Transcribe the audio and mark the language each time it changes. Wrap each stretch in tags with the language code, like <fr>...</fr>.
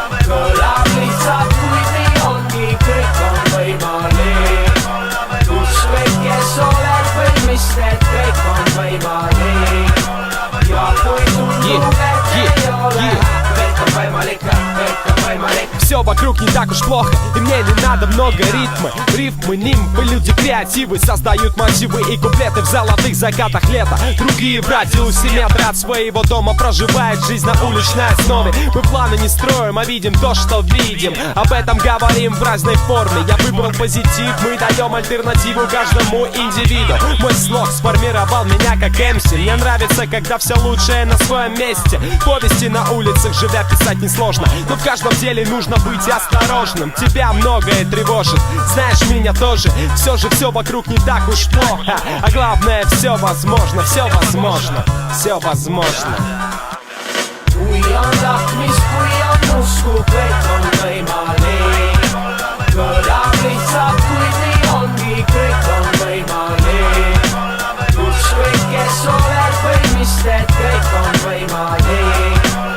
<et>Kõlab lihtsalt, kuid nii ongi, kõik on võimalik. Ükskõik kes oled või mis need, kõik on võimalik. Ja kui tundub, et ei ole, kõik on võimalik, kõik on võimalik.</et> <ru>Все вокруг не так уж плохо, и мне не надо много ритма. Рифмы, нимбы, люди креативы создают мотивы и куплеты в золотых закатах лета. Другие в радиусе метра от своего дома проживает жизнь на уличной основе. Мы планы не строим, а видим то, что видим. Об этом говорим в разной форме. Я выбрал позитив, мы даем альтернативу каждому индивиду. Мой слог сформировал меня как МС. Мне нравится, когда все лучшее на своем месте. Повести на улицах живя писать несложно, но в каждом деле нужно быть осторожным. Тебя многое тревожит, знаешь меня тоже. Все же все вокруг не так уж плохо. А главное, все возможно, все возможно, все возможно.</ru> <et>Kui on tahtmist, kui on usku, kõik on võimalik. Kõlab lihtsalt, kuid nii ongi, kõik on võimalik. Ükskõik kes oled või mis teed, kõik on võimalik.</et>